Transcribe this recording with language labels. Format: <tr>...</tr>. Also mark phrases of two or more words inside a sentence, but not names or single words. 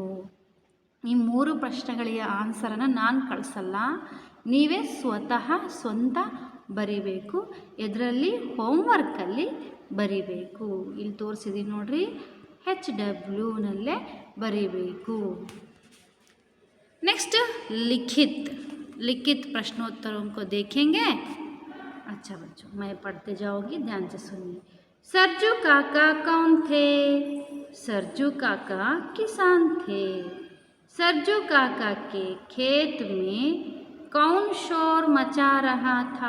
<kn>ಈ 3 ಪ್ರಶ್ನೆಗಳಿಗೆ ಆನ್ಸರನ್ನು ನಾನು ಕಳಿಸಲ್ಲ, ನೀವೇ ಸ್ವಂತ ಬರಿಬೇಕು. ಇದರಲ್ಲಿ ಹೋಮ್ವರ್ಕಲ್ಲಿ ಬರಿಬೇಕು. ಇಲ್ಲಿ ತೋರಿಸಿದ್ದೀನಿ ನೋಡ್ರಿ, HWನಲ್ಲೇ ಬರಿಬೇಕು.</kn> <hi>नेक्स्ट, लिखित प्रश्नोत्तरों को देखेंगे. अच्छा बच्चों, मैं पढ़ते जाऊंगी, ध्यान से सुनिए. सरजू काका कौन थे. सरजू काका किसान थे. सरजू काका के खेत में कौन शोर मचा रहा था.</hi>